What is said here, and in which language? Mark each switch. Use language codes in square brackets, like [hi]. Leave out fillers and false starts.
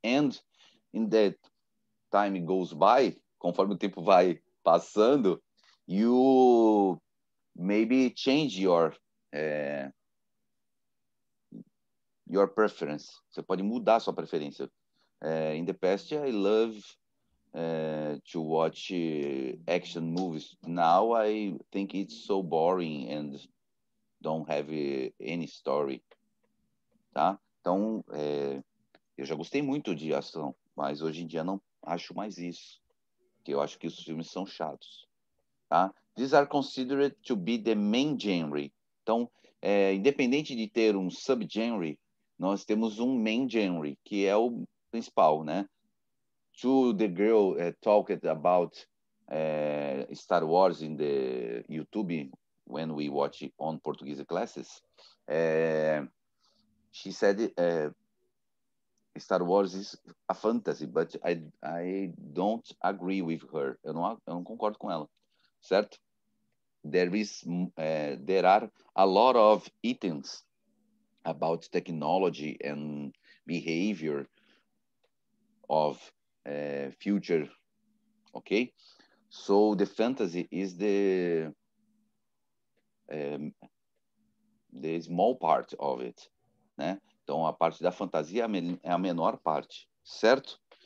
[en] And in that time goes by, [pt] conforme o tempo vai passando, [en] you maybe change your preference. [pt] Você pode mudar a sua preferência. [en] In the past, I love to watch action movies. Now I think it's so boring and don't have any story. [pt] Tá? Então, eu já gostei muito de ação, mas hoje em dia não acho mais isso. Porque eu acho que os filmes são chatos. Tá? [en] These are considered to be the main genre. [pt] Então, independente de ter um subgenre, nós temos um main genre, que é o principal, né? [en] To the girl talked about Star Wars in the YouTube when we watch it on Portuguese classes. She said Star Wars is a fantasy, but I don't agree with her. [pt] Eu não concordo com ela, certo? [en] There are a lot of items about technology and behavior of future, okay? So the fantasy is the small part of it, né? [pt] Então a parte da fantasia é a menor parte, certo?